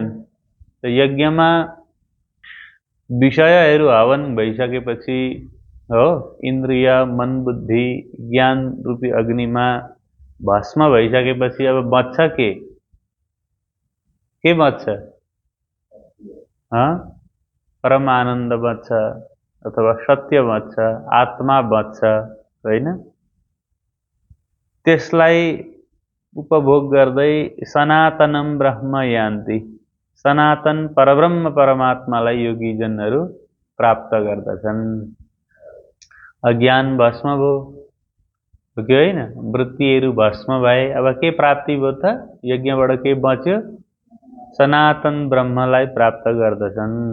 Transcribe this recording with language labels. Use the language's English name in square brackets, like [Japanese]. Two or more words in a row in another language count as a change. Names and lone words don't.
[Nepali] तो यज्ञमा विषयहरू हवन भइसकेपछि हो, इन्द्रिय मन बुद्धि ज्ञान रूपी अग्निमा भस्म भइसकेपछि अब बच्छ के बच्छ? परम आनन्द बच्छ अथवा सत्य बच्छ, आत्मा बच्छ, होइन? त्यसलाई उपभोग गर्दै [Sanskrit] सनातनम ब्रह्म यान्ति, [Nepali] सनातन परब्रह्म परमात्मालाई योगीजनहरू प्राप्त गर्दछन्। अज्ञान भस्म भयो कि होइन? वृत्तिहरू भस्म भए। अब के प्राप्ति भयो त? यज्ञबाट के बच्यो? सनातन ब्रह्मलाई प्राप्त गर्दछन्।